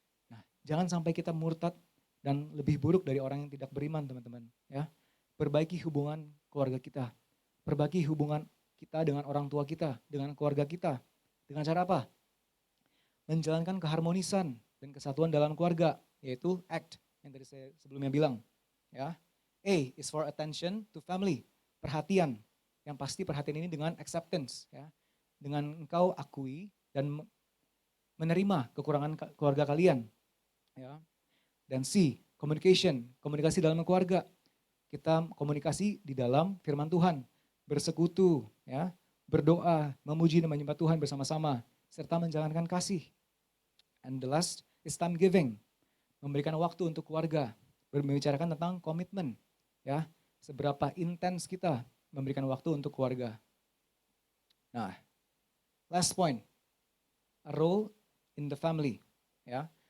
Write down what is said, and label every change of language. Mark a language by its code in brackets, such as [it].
[id] Nah, jangan sampai kita murtad dan lebih buruk dari orang yang tidak beriman, teman-teman. Ya, perbaiki hubungan keluarga kita, perbaiki hubungan kita dengan orang tua kita, dengan keluarga kita. Dengan cara apa? Menjalankan keharmonisan dan kesatuan dalam keluarga, yaitu ACT yang tadi saya sebelumnya bilang. [en] Ya, A is for attention to family, [id] perhatian. Yang pasti perhatian ini dengan acceptance, ya, dengan engkau akui dan menerima kekurangan keluarga kalian. Ya. Dan C, communication, komunikasi dalam keluarga. Kita komunikasi di dalam firman Tuhan, bersekutu, ya, berdoa, memuji dan menyembah Tuhan bersama-sama, serta menjalankan kasih. [en] And the last is time giving, [id] memberikan waktu untuk keluarga. membicarakan tentang komitmen, ya. Seberapa intens kita memberikan waktu untuk keluarga. [en] Nah, last point, a role in the family, ya.